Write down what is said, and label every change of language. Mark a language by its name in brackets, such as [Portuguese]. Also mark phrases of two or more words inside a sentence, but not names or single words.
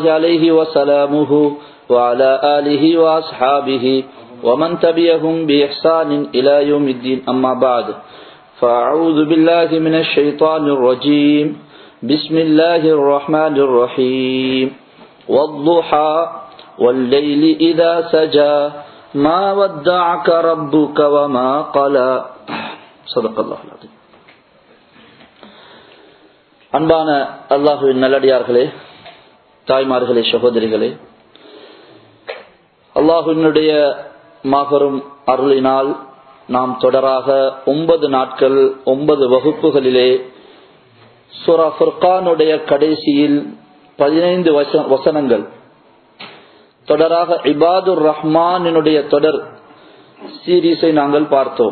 [Arabic] عليه وسلامه وعلى آله وأصحابه ومن تبعهم بإحسان إلى يوم الدين أما بعد فأعوذ بالله من الشيطان الرجيم بسم الله الرحمن الرحيم والضحى والليل إذا سجى ما ودعك ربك وما قلى صدق الله العظيم. [Tamil] அன்பான அல்லாஹ்வின் நல்லடியார்களே, தாய்மார்களே, சகோதரிகளே, அல்லாஹ்வினுடைய மாபெரும் அருளினால் நாம் தொடராக 9 நாட்கள் 9 வகுப்புகளிலே சூரா ஃபுர்கானுடைய கடைசியில் 15 வசனங்கள் தொடராக இபாதுர் ரஹ்மானினுடைய தொடர் சீரீஸை நாங்கள் பார்த்தோம்.